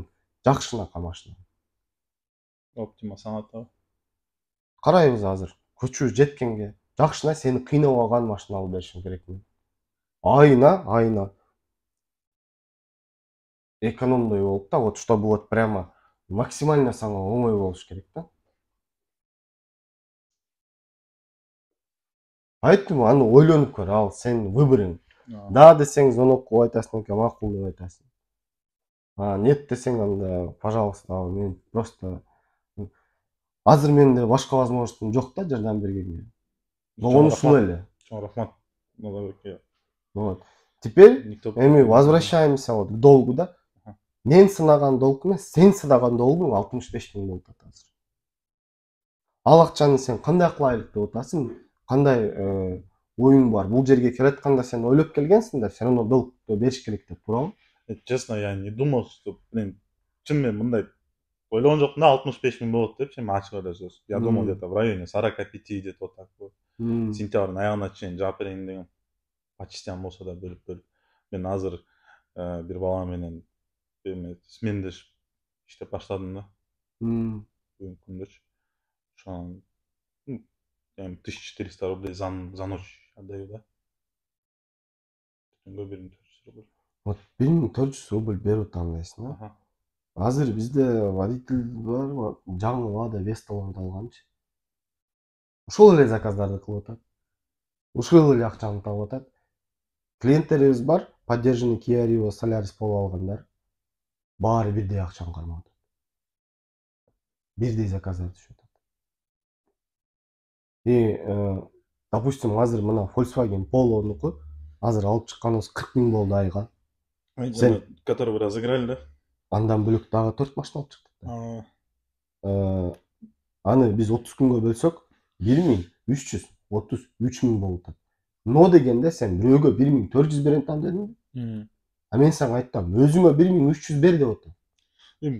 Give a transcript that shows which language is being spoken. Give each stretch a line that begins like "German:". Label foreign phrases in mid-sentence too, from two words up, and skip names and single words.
Kyrgyz: Жакшынака машина. Optima Sonata. Карайбыз азыр. Көчүү жеткенге. Жакшына сени кыйнабаган машина алып беришим керек мен. Айына экономдой болуп да,
Russian: вот что будет прямо максимально
Kyrgyz: сага оңой болуш керек да. айттым, аны ойлонуп көр, ал сенин выборың. Да десең звонок кылып айтасың экен, макул деп айтасың. Нет десең анда, пожалуйста, мен просто азыр менде башка возможностьум жок да жардам бергенге. Болгону ушул эле. Чоң рахмат. Вот.
Russian: Теперь эми возвращаемся вот к долгу да.
Kyrgyz: Мен сынаган долг эмес, сен сынаган долгуң 65 000 болуп атат азыр. Ал акчаны сен кандай кылайлык деп атасың? Кандай оюң бар? Бул жерге келатканда сен ойлоп келгенсиң да,
Russian: все равно
Kyrgyz: долгду бериш керек деп, туурабы?
Russian: Честно, я не думал, что,
Kyrgyz: чын мен мындай ойлогон жокмун да, 65 000 болот деп, сен ачык эле сөз.
Russian: Я думал где-то в районе 45 где-то вот так вот.
Kyrgyz: Сентябрдын аягына чейин жаап берейин деген.
Russian: По частям
Kyrgyz: болсо да бөлүп. Мен азыр бир бала менен сменде иштеп баштадым да. Бүгүнкү күндөрчү.
Russian: Ошон 1400 рублей за ночь отдаю, да?
Kyrgyz: Түнгө 1400 рублей. Вот 1400 рубль берип атамдайсың, да? Азыр бизде водитель бар, жаңы Лада Весталарды алганчы. Ушул эле заказдарды кылып атат. Ушул эле акчаны таап атат. Клиенттерибиз бар, поддержанный Kia Rio Solaris болуп алгандар. Баары бирдей акчаны кармап атат. Бирдей заказдар түшүп атат. Допустим, азыр мына Volkswagen Polo'нуку азыр алып чыкканыбыз 40 000 болду айга.
Russian: Сен который вы разыграли,
Kyrgyz: да? Андан бөлөк дагы 4 машина алып чыктык. Аны биз 30 күнгө бөлсөк 1333 000 болуп атат. Но дегенде сен бирөөгө 1400 берем там дедиң. Мен сага айттым, өзүңө 1300 бер деп атам.